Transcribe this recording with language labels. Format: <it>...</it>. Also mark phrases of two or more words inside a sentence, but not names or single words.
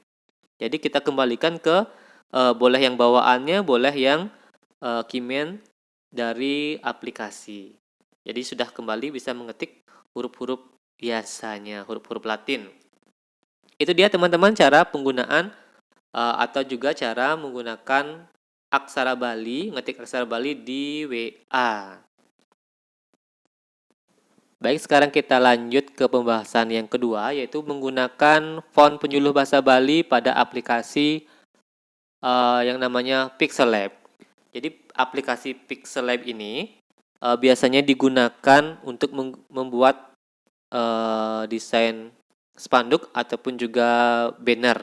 <id>Jadi kita kembalikan ke boleh yang bawaannya, boleh yang keyman dari aplikasi. Jadi sudah kembali bisa mengetik huruf-huruf biasanya, huruf-huruf Latin. Itu dia teman-teman cara penggunaan atau juga cara menggunakan aksara Bali, ngetik aksara Bali di WA. Baik, sekarang kita lanjut ke pembahasan yang kedua, yaitu menggunakan font penyuluh bahasa Bali pada aplikasi yang namanya Pixel Lab. Jadi aplikasi Pixel Lab ini biasanya digunakan untuk membuat desain spanduk ataupun juga banner.</id>